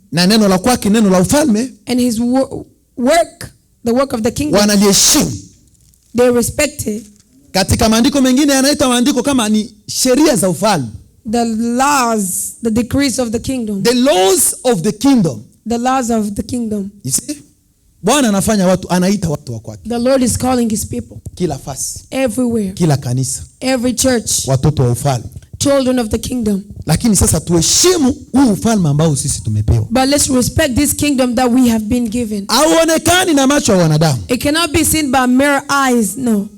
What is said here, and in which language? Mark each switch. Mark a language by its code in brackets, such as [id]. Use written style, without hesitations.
[sw] Na neno la kwake, neno la ufalme, [en] and his work, the work of the kingdom, [sw] wanaliheshimu. [en] They respect it. [sw] Katika maandiko mengine yanaita maandiko kama ni sheria za ufalme. [en] The laws, the decrees of the kingdom. The laws of the kingdom. The laws of the kingdom. You see? [sw] Bwana anaita watu wa kwake. [en] The Lord is calling his people. [sw] Kila fasi. [en] Everywhere. [sw] Kila kanisa. [en] Every church. [sw] Watoto wa ufalme. [en] Children of the kingdom. [sw] Lakini sasa tuheshimu huu ufalme ambao sisi tumepewa. [en] But let's respect this kingdom that we have been given. [sw] Hauonekani na macho ya wanadamu. [en] It cannot be seen by mere eyes, no.